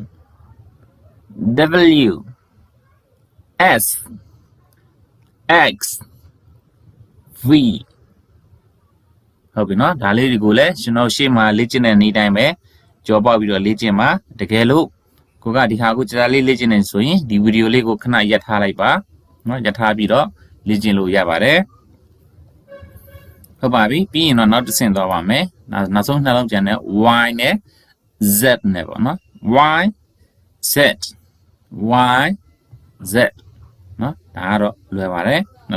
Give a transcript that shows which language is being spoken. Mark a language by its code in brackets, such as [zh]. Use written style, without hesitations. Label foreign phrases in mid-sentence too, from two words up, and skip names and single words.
[my] W S X V ဟုတ်ပြီနော်ဒါလေးတွေကိုလည်းကျွန်တော်ရှေ့မှာလေ့ကျင့်တဲ့နေ့တိုင်းပဲကြော်ပေါက်ပြီးတော့လေ့ကျင့်ပါတကယ်လို့ကိုကဒီခါကိုကြာလေးလေ့ကျင့်နေဆိုရင်ဒီဗီဒီယိုလေးကိုခဏရပ်ထားလိုက်ပါနော်ရပ်ထားပြီးတော့လေ့ကျင့်လို့ရပါတယ် ဟုတ်ပါပြီပြီးရင်တော့နောက်တစ်ဆင့်သွားပါမယ်နောက်ဆုံးနှလုံးကျန်တဲ့ Y နဲ့ Z နဲ့ပေါ့နော် Y Z Y Z နော်ဒါကတော့လွယ်ပါတယ်နှ